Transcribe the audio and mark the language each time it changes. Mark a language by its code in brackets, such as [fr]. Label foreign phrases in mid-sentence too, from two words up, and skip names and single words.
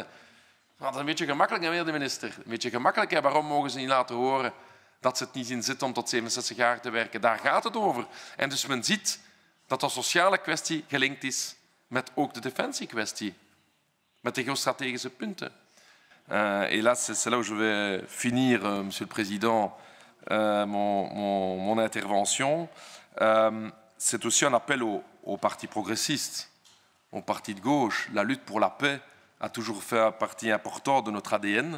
[nl] Dat is een beetje gemakkelijk, meneer de minister. Een beetje gemakkelijk. Hè? Waarom mogen ze niet laten horen dat ze het niet zien zitten om tot 67 jaar te werken? Daar gaat het over. En dus men ziet dat de sociale kwestie gelinkt is met ook de defensiekwestie. Met de geostratégische punten. [fr] Et là, c'est là où je vais finir, Monsieur le Président, mon intervention. C'est aussi un appel aux partis progressistes, aux partis de gauche. La lutte pour la paix a toujours fait partie importante de notre ADN.